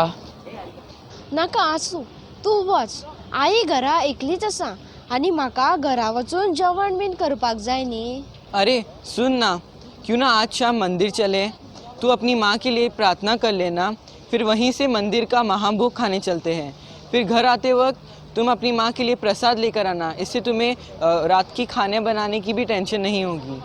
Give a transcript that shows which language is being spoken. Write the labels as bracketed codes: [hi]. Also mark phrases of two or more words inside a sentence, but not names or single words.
[kok] नाका आसूं तूं वच. आई घरा एकलीच आसा आनी म्हाका घरा वचून जेवण बीन करपाक जाय न्ही. [hi] अरे सुन ना, क्यों ना आज शाम मंदिर चले. तू अपनी माँ के लिए प्रार्थना कर लेना, फिर वहीं से मंदिर का महाभोग खाने चलते हैं. फिर घर आते वक्त तुम अपनी माँ के लिए प्रसाद लेकर आना. इससे तुम्हें रात की खाने बनाने की भी टेंशन नहीं होगी.